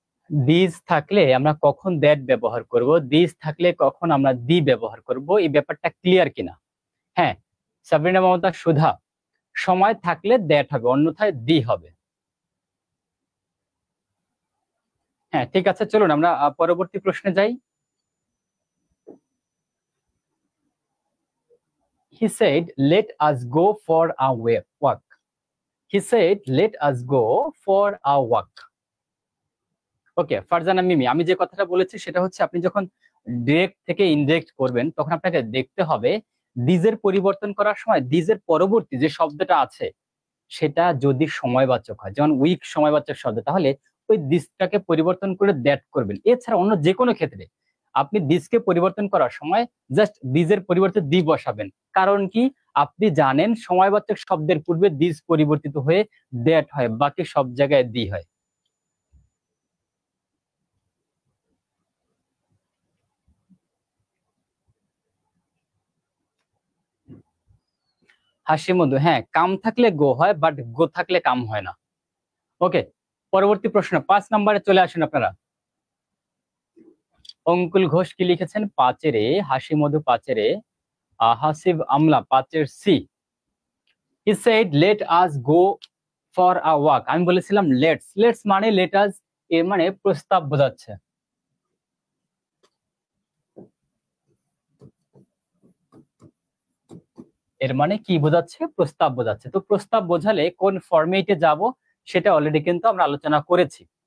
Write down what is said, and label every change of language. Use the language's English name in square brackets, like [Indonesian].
[Bangla] This থাকলে আমরা কখন দ্যাট ব্যবহার করব, দিস থাকলে কখন আমরা দি ব্যবহার করব, এই ব্যাপারটা ক্লিয়ার কিনা? হ্যাঁ, সাবরিনা মমতা সুধা, সময় থাকলে দ্যাট হবে, অন্যথায় দি হবে। হ্যাঁ ঠিক আছে, চলুন আমরা পরবর্তী প্রশ্নে যাই। [English] He said, let us go for a walk. He said, let us go for a walk. [Bangla] ওকে ফারজানা মিমি, আমি যে কথাটা বলেছি সেটা হচ্ছে আপনি যখন ডিরেক্ট থেকে ইনডিরেক্ট করবেন তখন আপনাকে দেখতে হবে দিজের পরিবর্তন করার সময় দিজের পরবর্তী যে শব্দটা আছে সেটা যদি সময়বাচক হয়, যেমন উইক সময়বাচক শব্দ, তাহলে ওই দিসটাকে পরিবর্তন করে দ্যাট করবেন। এছাড়া অন্য যে কোনো ক্ষেত্রে আপনি দিসকে পরিবর্তন করার সময় জাস্ট দিজের পরিবর্তে দি বসাবেন। কারণ কি, আপনি জানেন সময়বাচক শব্দের পূর্বে দিস পরিবর্তিত হয়ে দ্যাট হয়, বাকি সব জায়গায় দি হয়। হাসি মধু, হ্যাঁ কাম থাকলে গো হয়, বাট গো থাকলে কাম হয় না। ওকে, পরবর্তী প্রশ্ন 5 নম্বরে চলে আসেন আপনারা। অঙ্কুল ঘোষ কি লিখেছেন? 5-এর এ, হাসি মধু 5-এর এ, হাসিব আমলা 5-এর C. [English] He said let us go for a walk. [Bangla] আমি বলেছিলাম লেটস মানে [English] let us, [Bangla] এর মানে প্রস্তাব বোঝাচ্ছে। এর মানে কি বোঝাচ্ছে? প্রস্তাব বোঝাচ্ছে। তো প্রস্তাব বোঝালে কোন ফরম্যাটে যাব সেটা অলরেডি কিন্তু আমরা আলোচনা করেছি।